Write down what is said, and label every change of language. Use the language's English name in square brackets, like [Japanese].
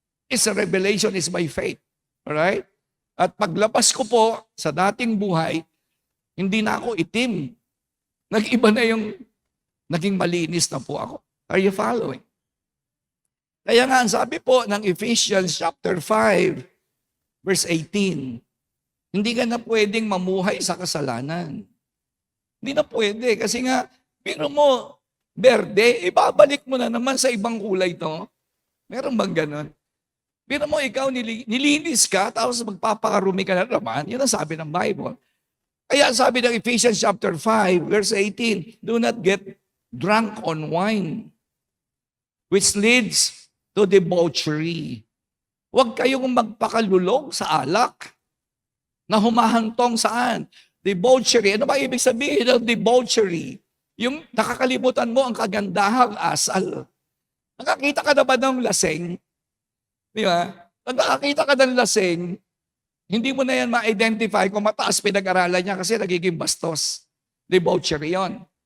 [English] It's a revelation, is by faith. Alright? [Filipino] At paglabas ko po sa dating buhay, hindi na ako itim. Nag-iba na yung naging malinis na po ako. [English] Are you following? [Filipino] Kaya nga, ang sabi po ng Ephesians chapter 5, verse 18, Hindi ka na pwedeng mamuhay sa kasalanan. Hindi na pwede. Kasi nga, pero mo, berde, ibabalik mo na naman sa ibang kulay to. Meron bang ganon? Pero mo, ikaw nilinis ka, tapos magpapakarumi ka na naman. Yun ang sabi ng Bible. Kaya sabi ng [English] Ephesians chapter 5, verse 18, do not get drunk on wine, which leads to debauchery. [Filipino] Huwag kayong magpakalulog sa alak na humahantong saan? Debauchery. Ano ba ibig sabihin ng debauchery? Yung nakakalimutan mo ang kagandahang asal. Nakakita ka na ba ng laseng? Di ba? Pag nakakita ka ng laseng, hindi mo na yan ma-identify kung mataas pinag-aralan niya kasi nagiging bastos. Debauchery yon.